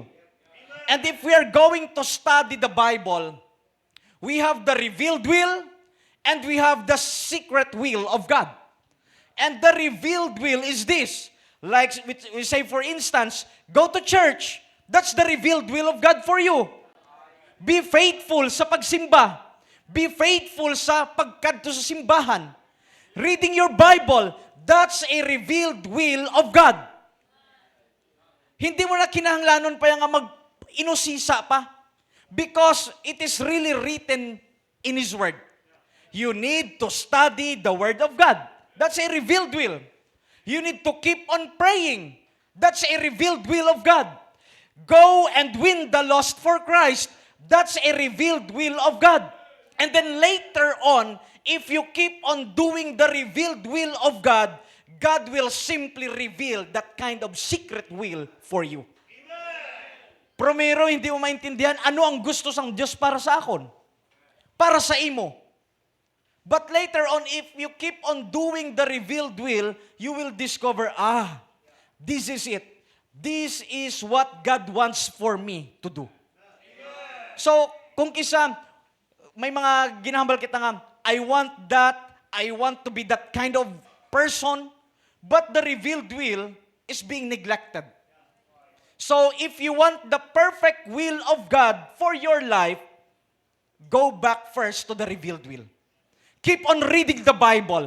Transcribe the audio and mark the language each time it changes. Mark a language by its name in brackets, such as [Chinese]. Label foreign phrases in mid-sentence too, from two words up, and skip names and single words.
[English] And if we are going to study the Bible, we have the revealed will and we have the secret will of God. And the revealed will is this. Like we say, for instance, go to church. That's the revealed will of God for you. Be faithful [Hiligaynon] sa pagsimba. [English] Be faithful [Hiligaynon] sa pagkadto sa simbahan. [English] Reading your Bible, that's a revealed will of God. [Hiligaynon] Hindi mo na kinahanglanon pa yung mag-inusisa pa. [English] Because it is really written in His Word. You need to study the Word of God. That's a revealed will. You need to keep on praying. That's a revealed will of God. Go and win the lost for Christ. That's a revealed will of God. And then later on, if you keep on doing the revealed will of God, God will simply reveal that kind of secret will for you. [Hiligaynon] Primero, hindi mo maintindihan ano ang gusto sang Diyos para sa akon. Para sa imo. [English] But later on, if you keep on doing the revealed will, you will discover, this is it. This is what God wants for me to do. So, [Hiligaynon] kung kisa, may mga ginahambal kita nga, [English] I want to be that kind of person, but the revealed will is being neglected. So, if you want the perfect will of God for your life, go back first to the revealed will. Keep on reading the Bible.